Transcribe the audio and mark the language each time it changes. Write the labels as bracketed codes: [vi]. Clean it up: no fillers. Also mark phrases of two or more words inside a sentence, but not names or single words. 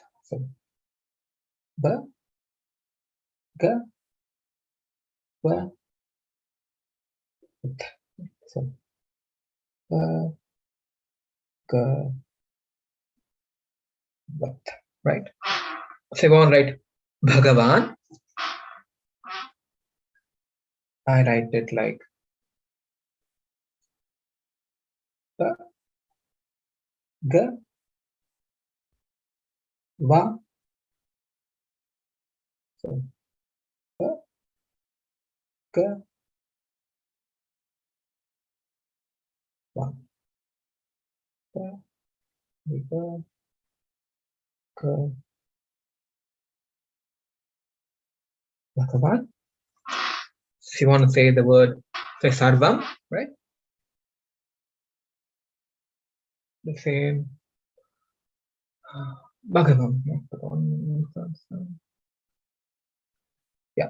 [en] So Ba, Ga, Va, It. So Ba, Ga, Vat, right? So I want to write Bhagavan. I write it like Ba, Ga, Va. So Ba, Ga, Va, Ba, Ga, Ga, Bhagavan. So you want to say the word, say Sarvam, right? The same Bhagavan. Yeah.